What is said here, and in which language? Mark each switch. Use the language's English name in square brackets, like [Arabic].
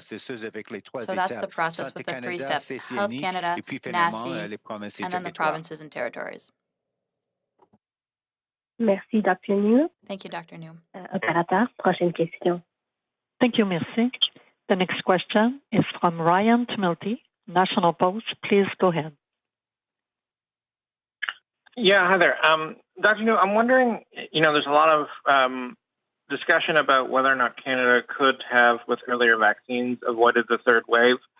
[English] So that's the process with the 3 steps: Health Canada, NACI, and then the provinces and territories. [French] Merci, Dr. New. [English] Thank you, Dr. New. [French] Opérateur, prochaine question. [English] Thank you, [French] merci. [English] The next question is from Ryan Tumilty, National Post. Please go ahead. Yeah, hi there. Dr. New, I'm wondering, there's a lot of discussion about whether or not Canada could have, with earlier vaccines, avoided the third wave.